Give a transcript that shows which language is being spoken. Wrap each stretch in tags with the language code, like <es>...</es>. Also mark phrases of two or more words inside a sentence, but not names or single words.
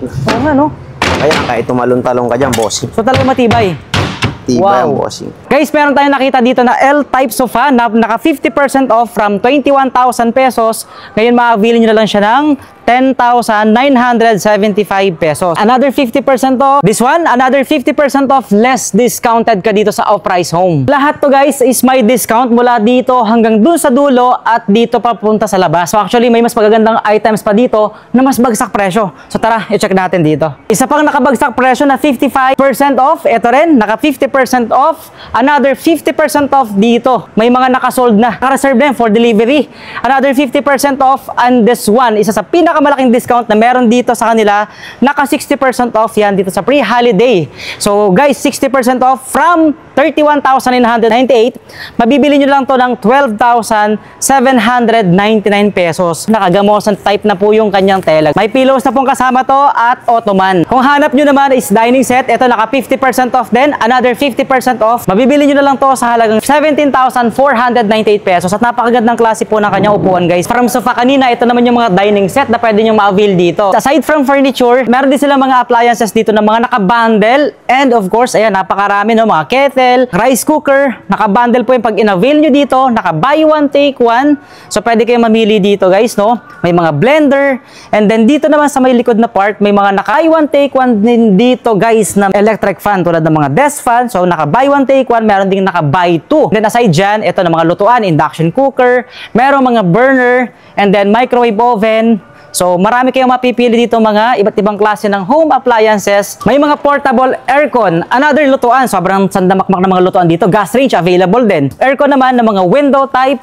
<tl>Oo nga, no? Kaya kahit tumalon-talon ka dyan, bossing. So, talagang matibay. Tibay ang bossing. Guys, meron tayong nakita dito na</tl> <en>L-type sofa</en> <tl>na naka</tl> <en>50% off from 21,000 pesos.</en> <tl>Ngayon, ma-avail nyo na lang siya ng 10,975 pesos.</tl> <en>Another 50% off. This one, another 50% off less discounted</en> <tl>ka dito sa</tl> <en>off-price home.</en> <tl>Lahat to guys is may discount mula dito hanggang dun sa dulo at dito papunta sa labas.</tl> <en>So actually,</en> <tl>may mas magagandang items pa dito na mas bagsak presyo. So tara, i-check natin dito. Isa pang nakabagsak presyo na 55% off. Ito rin, naka 50% off.</tl> <en>Another 50% off</en> <tl>dito. May mga nakasold na. Naka-reserve din</tl> <en>for delivery. Another 50% off. And this one,</en> <tl>isa sa pinakamalaking discount na meron dito sa kanila, naka 60% off yan dito sa pre-holiday.</tl> <en>So guys, 60% off from 31,998.</en> <tl>Mabibili nyo lang to ng 12,799 pesos. Nakagamosan type na po yung kanyang tela. May pillows na pong kasama to at ottoman. Kung hanap nyo naman is</tl> <en>dining set,</en> <tl>ito naka 50% off din.</tl> <en>Another 50% off.</en> <tl>Mabibili nyo na lang to sa halagang 17,498 pesos. At napakagandang klase po ng kanyang upuan guys. From sofa kanina, ito naman yung mga</tl> <en>dining set</en> <tl>na pwede nyo ma-avail dito.</tl> <en>Aside from furniture,</en> <tl>meron din silang mga appliances dito na mga naka-bundle.</tl> <en>And of course,</en> <tl>ayan, napakarami no, mga kettle,</tl> <en>rice cooker,</en> <tl>naka-bundle po yung pag in-avail nyo dito,</tl> <en>naka-buy one, take one.</en> <tl>So, pwede kayong mamili dito guys, no? May mga blender.</tl> <en>And then,</en> <tl>dito naman sa may likod na part, may mga naka-</tl> <en>buy one, take one</en> <tl>din dito guys na</tl> <en>electric fan</en> <tl>tulad ng mga</tl> <en>desk fan.</en> <tl>So,</tl> <en>naka-buy one, take one.</en> <tl>Meron ding naka-buy two. Then, aside dyan, ito na mga lutuan,</tl> <en>induction cooker,</en> <tl>meron mga burner,</tl> <en>and then microwave oven.</en> <tl>So, marami kayong mapipili dito mga iba't ibang klase ng</tl> <en>home appliances.</en> <tl>May mga</tl> <en>portable aircon.</en> <tl>Another lutuan. Sobrang sandamakmak na mga lutuan dito.</tl> <en>Gas range available</en> <tl>din. Aircon naman ng mga</tl> <en>window type.</en>